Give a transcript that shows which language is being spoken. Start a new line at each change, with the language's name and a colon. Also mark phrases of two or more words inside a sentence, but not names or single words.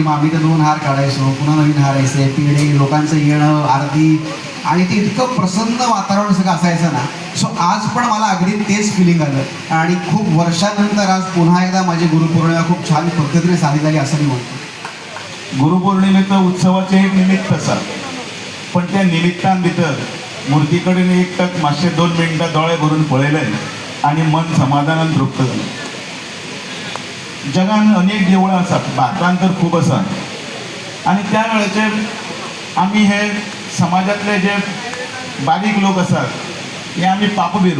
Marathi: मग आम्ही तर 2 हार काढायचो, पुन्हा नवीन हार यायचे, पिढे लोकांचं येणं, आरती, आणि ते इतकं प्रसन्न वातावरण सगळं असायचं ना. सो आज पण मला अगदी तेच फिलिंग आलं आणि खूप वर्षानंतर आज पुन्हा एकदा माझी गुरुपौर्णिमा खूप छान पद्धतीने साजरी झाली असं मी म्हणतो.
Konkani: गुरुपौर्णिमेचं उत्सवाचे एक निमित्त आसा, पण त्या निमित्तान भितर मुर्ती कडेन एक तक मातशे 2 मिनटां दोळे भरून पळयले आणि मन समाधानान तृप्त जालें. जगान अनेक देवळां आसात, भारतांत तर खूब आसा, आणि त्या वेळाचेर आमी हे समाजातले जे बारीक लोक आसात हे आमी पाप बिरू.